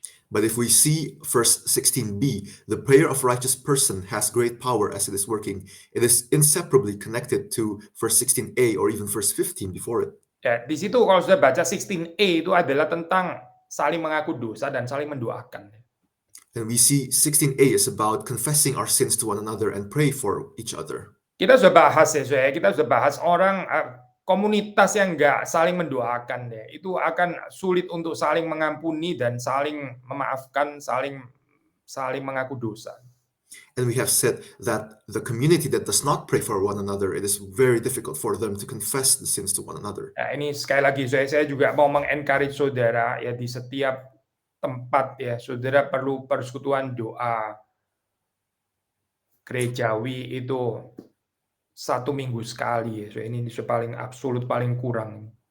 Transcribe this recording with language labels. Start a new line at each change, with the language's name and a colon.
English: But if we see verse 16b, the prayer of righteous person has great power as it is working. It is inseparably connected to verse 16a or even verse 15 before it.
Indonesian: Ya, di situ kalau sudah baca 16a itu adalah tentang saling mengaku dosa dan saling mendoakan.
English: And we see 16a is about confessing our sins to one another and pray for each other.
Indonesian: Kita sudah bahas ya, kita sudah bahas orang komunitas yang nggak saling mendoakan deh, itu akan sulit untuk saling mengampuni dan saling memaafkan, saling mengaku dosa.
English: And we have said that the community that does not pray for one another, it is very difficult for them to confess the sins to one another.
Indonesian: Nah, ini sekali lagi saya juga mau mengencourage saudara ya, di setiap tempat ya, saudara perlu persekutuan doa gerejawi itu 1 minggu sekali ya. So ini paling absolut, paling kurang.